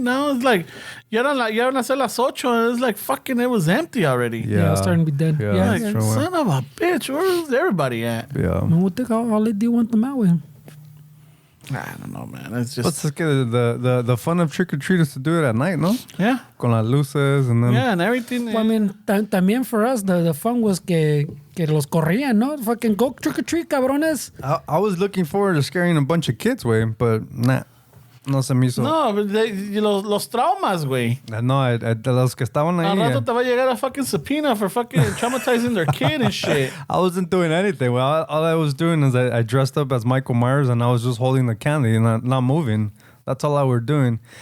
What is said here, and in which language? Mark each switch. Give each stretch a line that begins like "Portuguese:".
English: Now it's like
Spanish: ya eran hacer las 8,
English: and it's like fucking it was empty already. Yeah, it was starting to be dead. Yeah, Yeah, Like, that's true. son of a bitch, where's everybody at? Yeah. What the hell do you want them out with? I don't know, man. It's just just get the fun of trick or treat is to do it at night, no? yeah,
Spanish: Con las luces
English: and then yeah, and everything. Well, I mean,
Spanish: también
English: for us, the fun was
Spanish: que los corrían, ¿no?
English: Fucking go trick or treat, cabrones. I was looking forward to scaring a bunch of kids, way, but nah,
Spanish: no se me hizo. No,
English: but
Spanish: los traumas, güey. No, de los que estaban Al rato te va a llegar a
English: fucking subpoena for fucking traumatizing their kid and shit. I wasn't doing anything. Well, all I was doing is I dressed up as Michael Myers and I was just holding the candy and not moving. That's all I were doing.